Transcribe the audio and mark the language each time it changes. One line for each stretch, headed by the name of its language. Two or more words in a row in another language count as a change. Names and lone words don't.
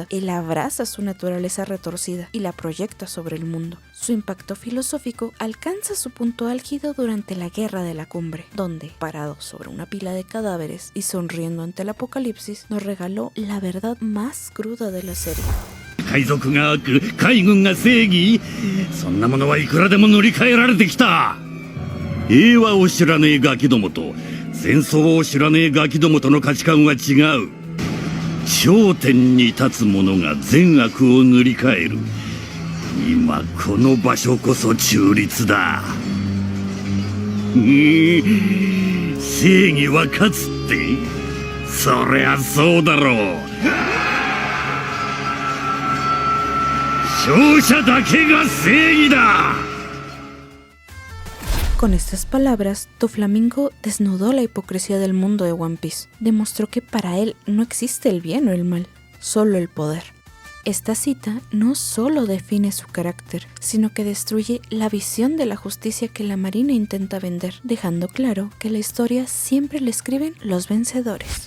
Spanish: Él abraza su naturaleza retorcida y la proyecta sobre el mundo. Su impacto filosófico alcanza su punto álgido durante la Guerra de la Cumbre, donde, parado sobre una pila de cadáveres y sonriendo ante el apocalipsis, nos regaló la verdad más cruda de la serie.
Japanese: 海賊が悪、海軍が正義、そんなものはいくらでも塗り替えられてきた。平和を知らねえガキどもと戦争を知らねえガキどもとの価値観は違う。頂点に立つ者が善悪を塗り替える。今この場所こそ中立だ。正義は勝つって？そりゃそうだろう。勝者だけが正義だ。
Spanish: Con estas palabras, Doflamingo desnudó la hipocresía del mundo de One Piece. Demostró que para él no existe el bien o el mal, solo el poder. Esta cita no solo define su carácter, sino que destruye la visión de la justicia que la Marina intenta vender, dejando claro que la historia siempre la escriben los vencedores.